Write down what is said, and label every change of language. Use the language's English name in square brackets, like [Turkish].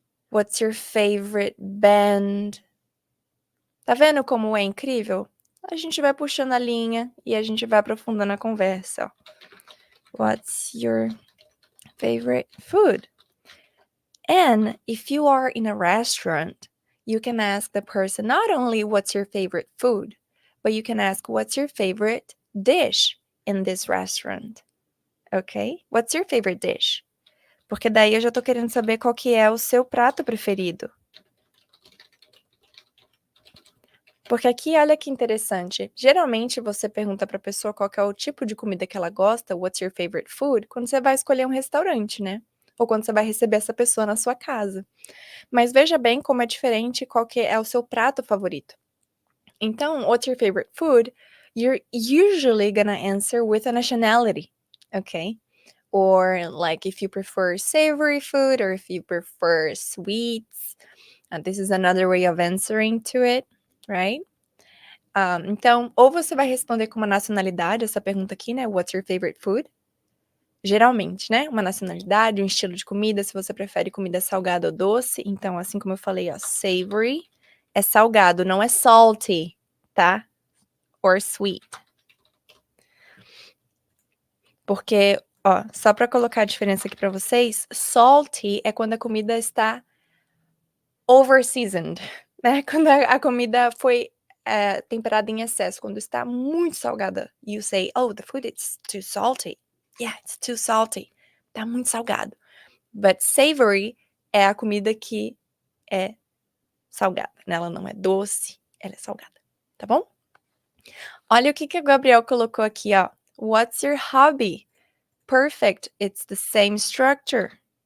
[English] What's your favorite band? [Portuguese] Tá vendo como é incrível? A gente vai puxando a linha e a gente vai aprofundando a conversa, ó. [English] What's your favorite food? And if you are in a restaurant, you can ask the person not only what's your favorite food, but you can ask what's your favorite dish in this restaurant. Ok? What's your favorite dish? [Portuguese] Porque daí eu já tô querendo saber qual que é o seu prato preferido. Porque aqui, olha que interessante, geralmente você pergunta para a pessoa qual que é o tipo de comida que ela gosta, what's your favorite food, quando você vai escolher um restaurante, né? Ou quando você vai receber essa pessoa na sua casa. Mas veja bem como é diferente qual que é o seu prato favorito. [English] Então, what's your favorite food? You're usually gonna answer with a nationality, okay? Or like if you prefer savory food or if you prefer sweets. And this is another way of answering to it, right? [Portuguese] Então, ou você vai responder com uma nacionalidade, essa pergunta aqui, né? [English] What's your favorite food? [Portuguese] Geralmente, né? Uma nacionalidade, um estilo de comida, se você prefere comida salgada ou doce. Então, assim como eu falei, ó, savory é salgado, não é salty, tá? [English] Or sweet. [Portuguese] Porque, ó, só para colocar a diferença aqui para vocês, salty é quando a comida está over-seasoned, né? Quando a comida foi temperada em excesso, quando está muito salgada. [English] You say, oh, the food is too salty. Yeah, it's too salty. [Portuguese] Tá muito salgado. But savory é a comida que é salgada, né? Ela não é doce, ela é salgada, tá bom? Olha o que o Gabriel colocou aqui, ó. [English] What's your hobby? Perfect, it's the same structure.